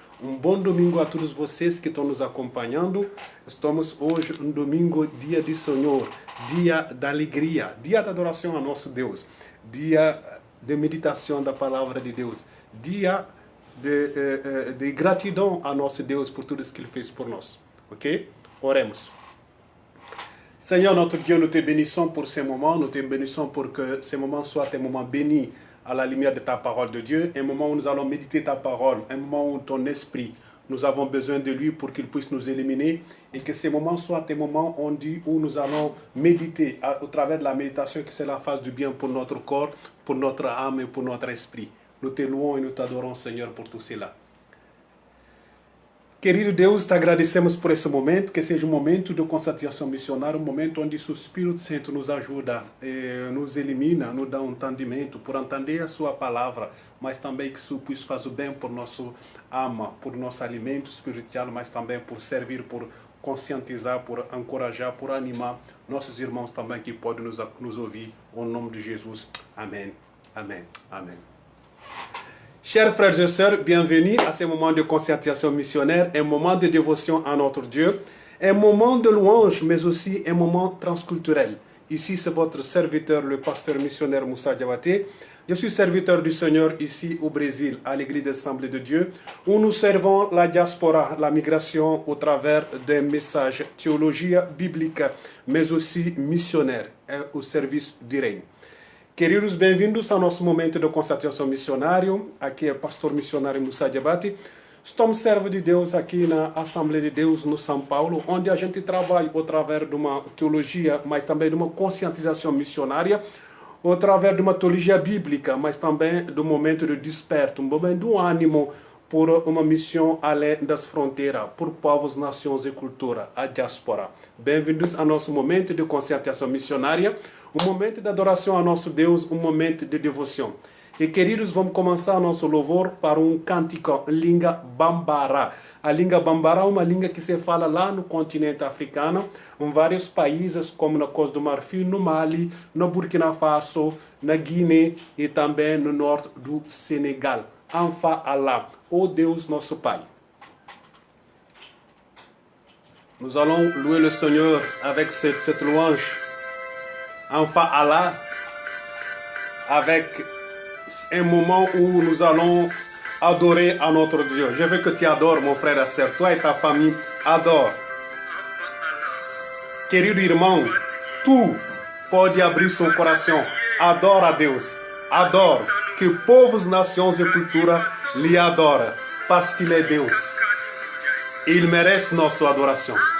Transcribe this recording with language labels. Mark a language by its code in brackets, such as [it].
[pt] Um bom domingo a todos vocês que estão nos acompanhando. Estamos hoje um domingo, dia de Senhor, dia da alegria, dia da adoração a nosso Deus, dia de meditação da palavra de Deus, dia de gratidão a nosso Deus por tudo isso que Ele fez por nós. Ok? Oremos. [fr] Seigneur, notre Dieu, nous te bénissons pour ces moments, nous te bénissons pour que ces moments soient un moment béni à la lumière de ta parole de Dieu, un moment où nous allons méditer ta parole, un moment où ton esprit, nous avons besoin de lui pour qu'il puisse nous éliminer, et que ces moments soient un moment où nous allons méditer au travers de la méditation, que cela fasse du bien pour notre corps, pour notre âme et pour notre esprit. Nous te louons et nous t'adorons, Seigneur, por tout cela. [pt] Querido Deus, te agradecemos por esse momento, que seja um momento de conscientização missionária, um momento onde o Espírito Santo nos ajuda, nos elimina, nos dá um entendimento, por entender a sua palavra, mas também que isso possa fazer bem por nosso alma, por nosso alimento espiritual, mas também por servir, por conscientizar, por encorajar, por animar nossos irmãos também que podem nos ouvir, em nome de Jesus. Amém, amém, amém. [fr] Chers frères et sœurs, bienvenue à ce moment de conscientisation missionnaire, un moment de dévotion à notre Dieu, un moment de louange, mais aussi un moment transculturel. Ici, c'est votre serviteur, le pasteur missionnaire Moussa Diabaté. Je suis serviteur du Seigneur ici au Brésil, à l'église d'Assemblée de Dieu, où nous servons la diaspora, la migration, au travers des messages théologie biblique, mais aussi missionnaire, au service du règne. [pt] Queridos, bem-vindos ao nosso momento de concentração missionário. Aqui é o pastor missionário Moussa Diabaté. Estamos servos de Deus aqui na Assembleia de Deus no São Paulo, onde a gente trabalha através de uma teologia, mas também de uma conscientização missionária, através de uma teologia bíblica, mas também do momento de desperto, um momento de ânimo por uma missão além das fronteiras, por povos, nações e cultura, a diáspora. Bem-vindos ao nosso momento de conscientização missionária, um momento de adoração a nosso Deus, um momento de devoção. E queridos, vamos começar nosso louvor para um cântico em língua bambara. A língua bambara é uma língua que se fala lá no continente africano, em vários países, como na Costa do Marfim, no Mali, no Burkina Faso, na Guiné e também no norte do Senegal. Enfa Allah, ô Deus nosso Pai. [fr] Nous allons louer le Seigneur avec cette louange. Enfa Allah, avec un moment où nous allons adorer à notre Dieu. Je veux que tu adores, mon frère et sœur. Toi et ta famille, adore. [pt] Querido irmão, tu pode abrir seu coração. Adore a Deus. Adore. Que povos, nações e cultura lhe adorem. [fr] Parce qu'il est [pt] Deus. Il merece nossa adoração.